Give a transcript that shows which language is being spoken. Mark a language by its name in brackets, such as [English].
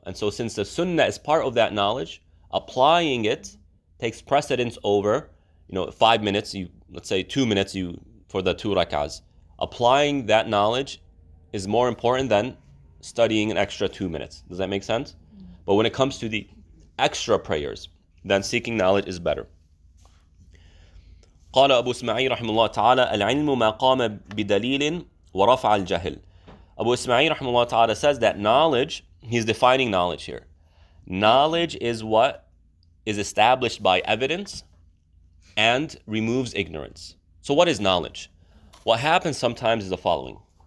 [English] And so since the sunnah is part of that knowledge, applying it takes precedence over 5 minutes, let's say 2 minutes for the 2 rak'ahs. Applying that knowledge is more important than studying an extra 2 minutes. Does that make sense? But when it comes to the extra prayers, then seeking knowledge is better. [Arabic] قال أبو إسماعيل رحمه الله تعالى العلم ما قام بدليل ورفع الجهل. [English] Abu Ismail [Arabic] رحمه الله تعالى [English] says that knowledge, he's defining knowledge here. Knowledge is what is established by evidence and removes ignorance. So what is knowledge? What happens sometimes is the following.